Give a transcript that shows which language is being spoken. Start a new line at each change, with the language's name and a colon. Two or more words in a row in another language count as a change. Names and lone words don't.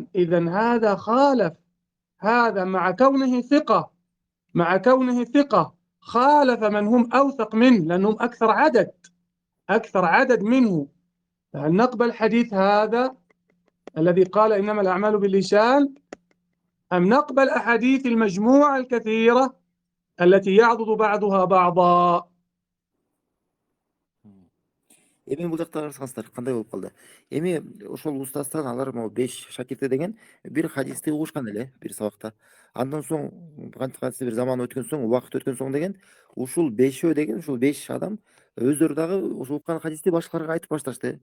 Arabic: إذن هذا خالف، هذا مع كونه ثقة خالف من هم أوثق منه لأنهم أكثر عدد منه. فهل نقبل حديث هذا الذي قال إنما الأعمال باللسان، أم نقبل أحاديث المجموعة الكثيرة التي يعضد بعضها بعضا؟
Kyrgyz: Эми бул жакта карасаңыздар кандай болуп калды. Эми ошол устаздан алар могу 5 шакирти деген бир хадисти угушкан эле бир сабакта. Андан соң кантип бир заман өткөн соң, убакыт өткөн соң деген ушул 5өө деген ушул 5 адам өздөрү дагы ошол уккан хадисти башкаларга айтып башташты.